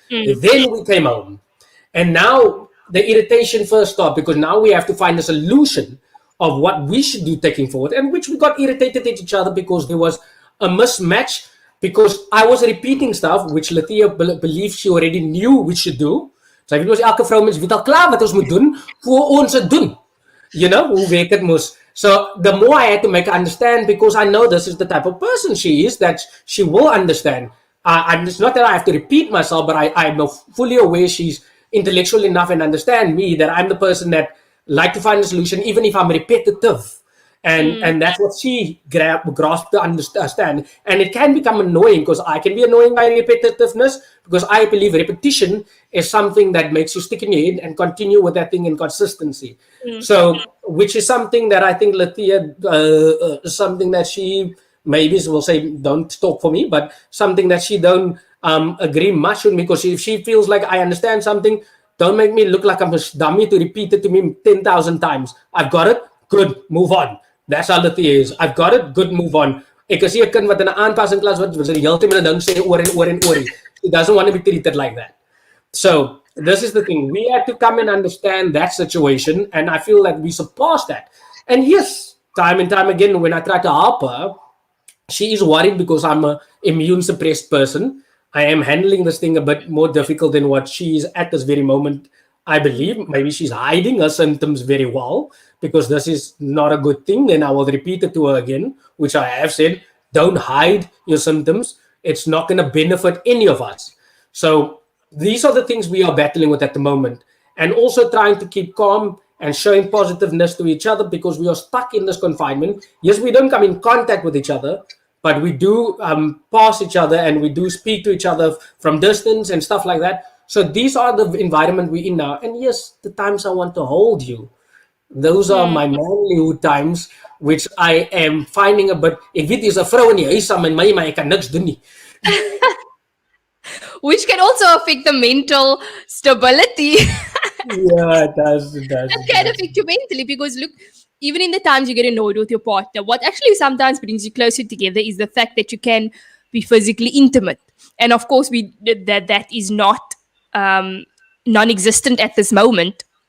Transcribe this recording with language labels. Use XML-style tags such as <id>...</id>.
<en>Then we came home. And now the irritation first stopped because now we have to find a solution of what we should do taking forward, and which we got irritated at each other because there was a mismatch, because I was repeating stuff which Lethea believed she already knew we should do. So it was</en> <af>elke vrou mens weet al klaar wat ons moet doen voor ons het doen.</af> <en>You know,</en> <af>hoe werk het mos.</af> <en>So the more I had to make her understand, because I know this is the type of person she is, that she will understand. And it's not that I have to repeat myself, but I'm fully aware she's intellectual enough and understand me that I'm the person that like to find a solution, even if I'm repetitive. and that's what she grasped to understand. And it can become annoying because I can be annoying by repetitiveness, because I believe repetition is something that makes you stick in your head and continue with that thing in consistency. So, which is something that I think Lethea, something that she maybe will say, don't talk for me, but something that she don't agree much with me, because if she feels like I understand something, don't make me look like I'm a dummy to repeat it to me 10,000 times. I've got it, good, move on. That's how Lethea is. I've got it, good, move on.</en> <af>Ek is 'n kind wat in 'n aanpassing klas wat sy die hele tyd met 'n ding sê oor en oor en oor.</af> <en>She doesn't want to be treated like that. So this is the thing. We had to come and understand that situation, and I feel like we surpassed that. And yes, time and time again, when I try to help her, she is worried because I'm a immune suppressed person. I am handling this thing a bit more difficult than what she is at this very moment. I believe maybe she's hiding her symptoms very well, because this is not a good thing. Then I will repeat it to her again, which I have said, don't hide your symptoms. It's not going to benefit any of us. So these are the things we are battling with at the moment. And also trying to keep calm and showing positiveness to each other, because we are stuck in this confinement. Yes, we don't come in contact with each other, but we do pass each other, and we do speak to each other from distance and stuff like that. So these are the environment we're in now. And yes, the times I want to hold you, those are my manlyhood times, which I am finding a bit.</en> <af>Ek weet jy's 'n vrou in die huis saam met my, maar ek kan niks doen nie.</af> <en>Which can also affect the mental stability. Yeah, it does. That can affect you mentally, because look, even in the times you get annoyed with your partner, what actually sometimes brings you closer together is the fact that you can be physically intimate. And of course, that is not non-existent at this moment.</en>